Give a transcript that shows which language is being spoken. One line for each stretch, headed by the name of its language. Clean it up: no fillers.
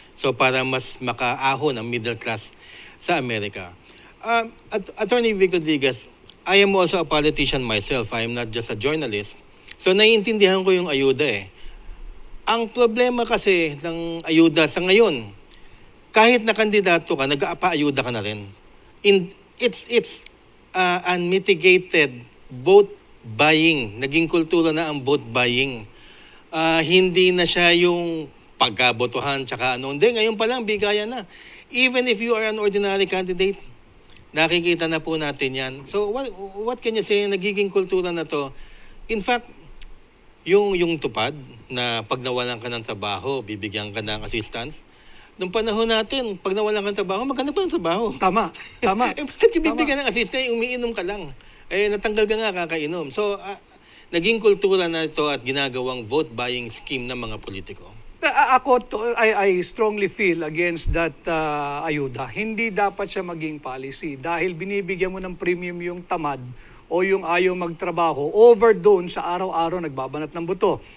Filipino: So para mas makaahon ang middle class sa Amerika.
English: Attorney Victor Digas, I am also a politician myself. I am not just a journalist.
Filipino: So naiintindihan ko yung ayuda Ang problema kasi ng ayuda sa ngayon, kahit na kandidato ka, nag-aapa-ayuda ka na rin.
English: It's unmitigated vote buying.
Filipino: Naging kultura na ang vote buying. Hindi na siya yung pagkabotohan tsaka ano. Hindi, ngayon pa lang, bigaya na.
English: Even if you are an ordinary candidate,
Filipino: nakikita na po natin yan.
English: So what can you say,
Filipino: nagiging kultura na to?
English: In fact,
Filipino: yung tupad na pag nawalan ka ng trabaho, bibigyan ka ng assistance. Noong panahon natin, pag nawalan ka ng trabaho, maghanap pa ng trabaho. Tama. Bakit ka bibigyan ng assistance? Umiinom ka lang. Natanggal ka nga, kakainom. So, naging kultura na ito at ginagawang vote buying scheme ng mga politiko?
English: I strongly feel against that ayuda.
Filipino: Hindi dapat siya maging policy dahil binibigyan mo ng premium yung tamad o yung ayaw magtrabaho over doon sa araw-araw nagbabanat ng buto.